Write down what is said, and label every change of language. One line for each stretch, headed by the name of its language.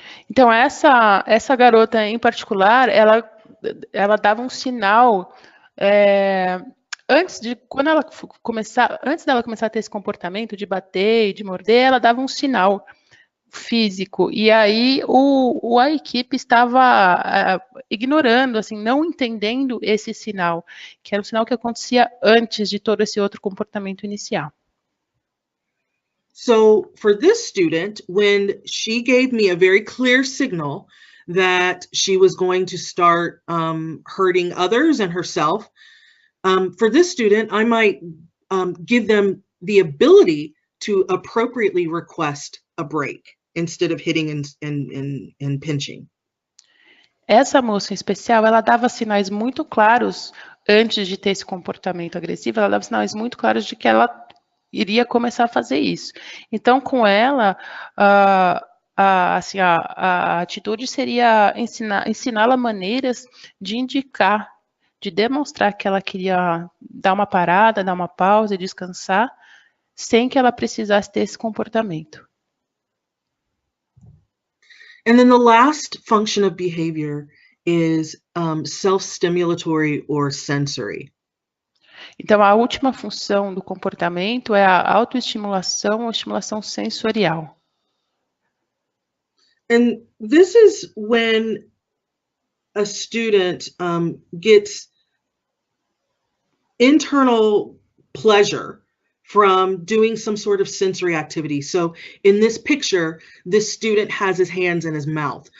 Portuguese: Então essa garota em particular, ela dava um sinal antes dela começar a ter esse comportamento de bater e de morder, ela dava um sinal físico. E aí a equipe estava ignorando, assim, não entendendo esse sinal, que era o sinal que acontecia antes de todo esse outro comportamento inicial.
English: So for this student, when she gave me a very clear signal that she was going to start hurting others and herself, for this student, I might give them the ability to appropriately request a break instead of hitting and pinching.
Portuguese: Essa moça em especial, ela dava sinais muito claros antes de ter esse comportamento agressivo, ela dava sinais muito claros de que ela iria começar a fazer isso. Então, com ela, a atitude seria ensiná-la maneiras de indicar, de demonstrar que ela queria dar uma parada, dar uma pausa e descansar, sem que ela precisasse ter esse comportamento.
English: And then the last function of behavior is self-stimulatory or sensory.
Portuguese: Então, a última função do comportamento é a autoestimulação ou estimulação sensorial.
English: And this is when a student gets internal pleasure from doing some sort of sensory activity. So in this picture, this student has his hands in his mouth.